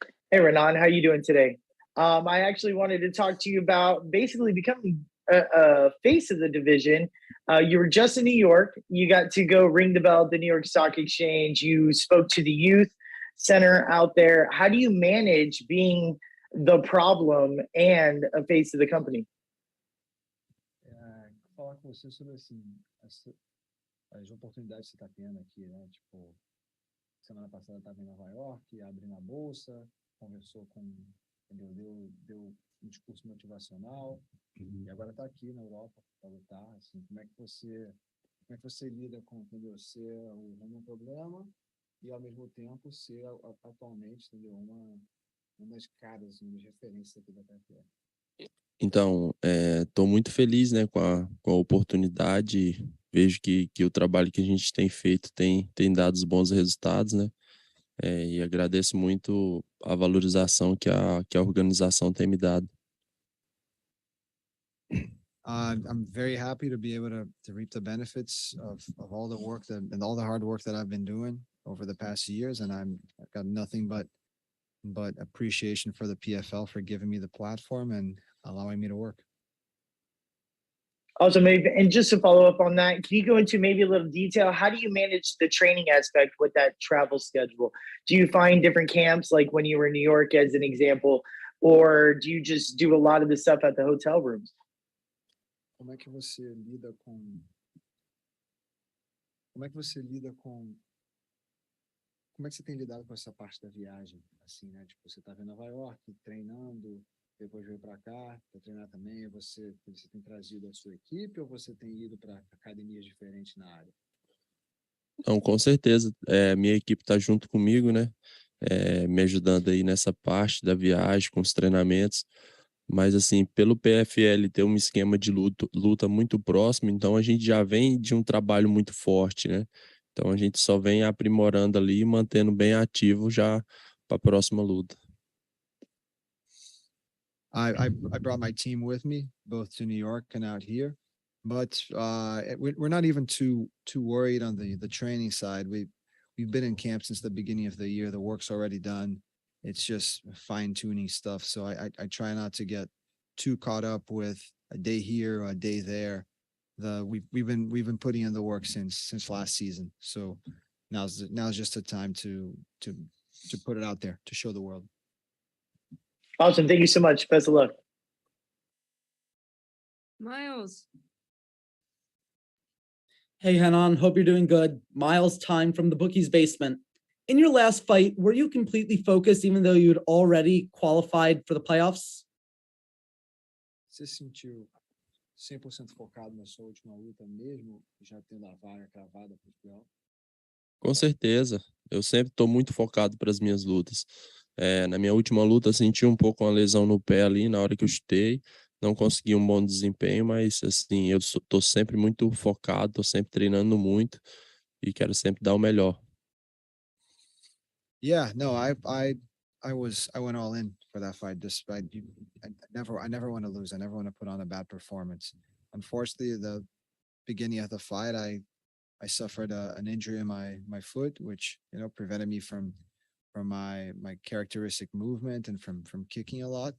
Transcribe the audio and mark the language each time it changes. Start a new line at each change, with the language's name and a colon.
English: Hey, Renan, how you doing today? I actually wanted to talk to you about basically becoming a face of the division. You were just in New York. You got to go ring the bell at the New York Stock Exchange. You spoke to the youth center out there. How do you manage being the problem and a face of the company?
Portuguese: Falar com você sobre assim, as oportunidades que você está tendo aqui, né? Tipo, semana passada estava em Nova York, abrindo a bolsa, conversou com, entendeu? Deu um discurso motivacional e agora está aqui na Europa para lutar. Assim, como é que você lida com, entendeu? Ser um problema e ao mesmo tempo ser atualmente, entendeu? Uma das caras, uma das referências aqui da PFL. Então, estou muito feliz, né, com a oportunidade. Vejo que o trabalho que a gente tem feito tem dado bons resultados, né? E agradeço muito a valorização que a organização tem me dado.
English: I'm very happy to be able to reap the benefits of all the work and all the hard work that I've been doing over the past years, and I've got nothing but but appreciation for the PFL for giving me the platform and allowing me to work. Also, maybe, and just to follow up on that, can you go into maybe a little detail? How do you manage the training aspect with that travel schedule? Do you find different camps, like when you were in New York, as an example, or do you just do a lot of the stuff at the hotel rooms?
Portuguese: Como é que você lida com Como é que você lida com Como é que você tem lidado com essa parte da viagem? Assim, né? Tipo, você tá em Nova York treinando, depois veio para cá para treinar também. Você tem trazido a sua equipe ou você tem ido para academias diferentes na área? Não, com certeza. Minha equipe está junto comigo, né? Me ajudando aí nessa parte da viagem, com os treinamentos. Mas, assim, pelo PFL ter um esquema de luta muito próximo, então a gente já vem de um trabalho muito forte, né? Então a gente só vem aprimorando ali e mantendo bem ativo já para a próxima luta.
English: I brought my team with me, both to New York and out here, but we're not even too worried on the training side. We've been in camp since the beginning of the year. The work's already done. It's just fine tuning stuff. So I try not to get too caught up with a day here or a day there. We've been putting in the work since last season. So now's just the time to put it out there to show the world. Awesome. Thank you so much. Best of luck. Miles. Hey, Renan, hope you're doing good. Miles, time from the bookie's basement. In your last fight, were you completely focused even though you'd already qualified for the playoffs?
Portuguese: Você se sentiu 100% focado na sua última luta mesmo, já tendo a vaga cravada para os playoffs? Com certeza. Eu sempre estou muito focado para as minhas lutas. Na minha última luta, senti um pouco uma lesão no pé ali na hora que eu chutei. Não consegui um bom desempenho, mas assim, eu estou sempre muito focado, estou sempre treinando muito e quero sempre dar o melhor.
English: Yeah, no, I went all in for that fight. Despite I never want to lose. I never want to put on a bad performance. Unfortunately, the beginning of the fight, I suffered an injury in my foot, which prevented me from my characteristic movement and from kicking a lot.